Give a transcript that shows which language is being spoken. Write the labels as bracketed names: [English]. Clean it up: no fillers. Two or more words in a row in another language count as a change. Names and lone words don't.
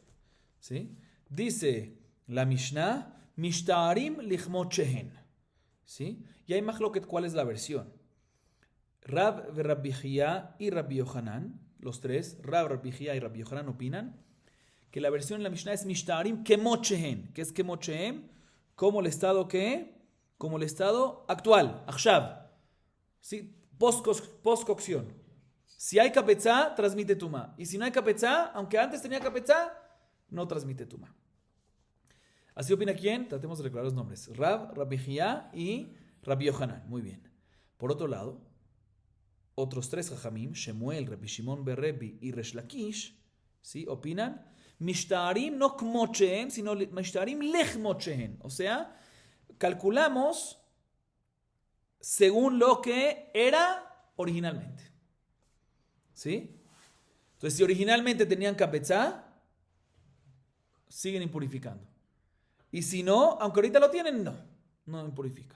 [Spanish] ¿Sí? Dice la Mishnah, [Hebrew] משתערין לכמות שהן. [Spanish] ¿Sí? Y hay mahloket, ¿cuál es la versión? Rabbi Chia y Rabbi Yohanan, los tres, Rabbi Chia y Rabbi Yohanan opinan que la versión en la Mishnah es [Hebrew] משתערין כמות שהן. [Spanish] ¿Qué es [Hebrew] כמות שהן? [Spanish] Como el estado ¿qué? Como el estado actual, achshav. ¿Sí? Postcocción. Si hay kapetza, transmite tumá. Y si no hay kapetza, aunque antes tenía kapetza, no transmite tumá. Así opina quién. Tratemos de recordar los nombres. Rabbi Chia y Rabbi Yohanan. Muy bien. Por otro lado, otros tres jajamim, Shemuel, Rabbi Shimon ber Rebbi y Resh Lakish, ¿sí? Opinan, Mishta'arim no [Hebrew] כמות שהן, [Spanish] sino [Hebrew] משתערין לכמות שהן. [Spanish] O sea, calculamos según lo que era originalmente. ¿Sí? Entonces, si originalmente tenían kapetza, siguen impurificando. Y si no, aunque ahorita lo tienen, no impurifica.